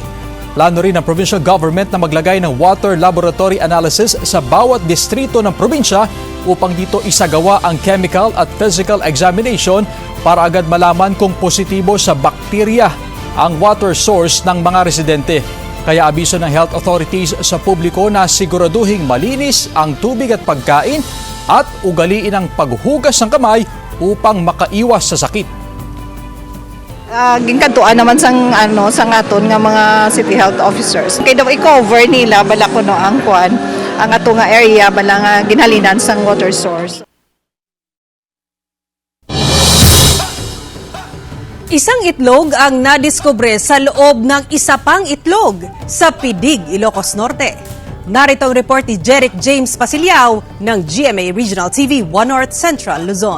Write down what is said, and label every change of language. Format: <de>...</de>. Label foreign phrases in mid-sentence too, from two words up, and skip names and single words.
<tl>Plano rin ng provincial government na maglagay ng</tl> <en>water laboratory analysis</en> <tl>sa bawat distrito ng probinsya upang dito isagawa ang chemical at</tl> <en>physical examination</en> <tl>para agad malaman kung positibo sa bakterya ang</tl> <en>water source</en> <tl>ng mga residente. Kaya abiso ng</tl> <en>health authorities</en> <tl>sa publiko na siguraduhing malinis ang tubig at pagkain at ugaliin ang paghugas ng kamay upang makaiwas sa sakit.</tl> <hil>Ginkantuan naman sang aton nga mga</hil> <en>city health officers.</en> <hil>Kaya daw i-cover nila bala kuno ang kuan ang ato nga area bala nga ginhalinan sang</hil> <en>water source.</en> <tl>Isang itlog ang nadiskubre sa loob ng isa pang itlog sa Pidig, Ilocos Norte. Narito ang report ni Jeric James Pasiliao ng GMA Regional TV 1 North Central Luzon.</tl>